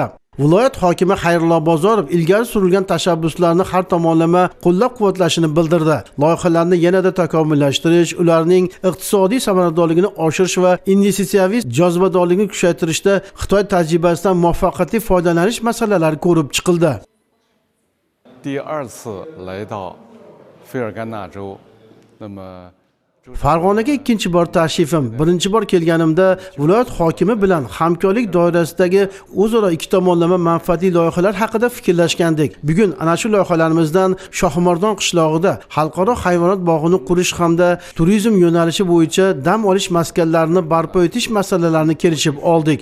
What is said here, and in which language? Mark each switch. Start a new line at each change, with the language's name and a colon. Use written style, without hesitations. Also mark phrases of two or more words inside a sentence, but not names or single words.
Uzbek: Viloyat hokimi Xayrullo Bozorov ilgari surilgan tashabbuslarni har tomonlama qo'llab-quvvatlashini bildirdi. Loyihalarni yanada takomillashtirish, ularning iqtisodiy samaradorligini oshirish va investitsiyaviy jozibadorlikni kuchaytirishda Xitoy tajribasidan muvaffaqiyatli foydalanish masalalari ko'rib chiqildi.
Chinese: 第二次来到费尔干纳州，那么
Uzbek: Farg'onaga ikkinchi bor tashrifim. Birinchi bor kelganimda viloyat hokimi bilan hamkorlik doirasidagi o'zaro ikki tomonlama manfaatli loyihalar haqida fikrlashgandik. Bugun ana shu loyihalarimizdan Shohimardon qishlog'ida xalqaro hayvonot bog'ini qurish hamda turizm yo'nalishi bo'yicha dam olish maskanlarini barpo etish masalalarini kelishib oldik.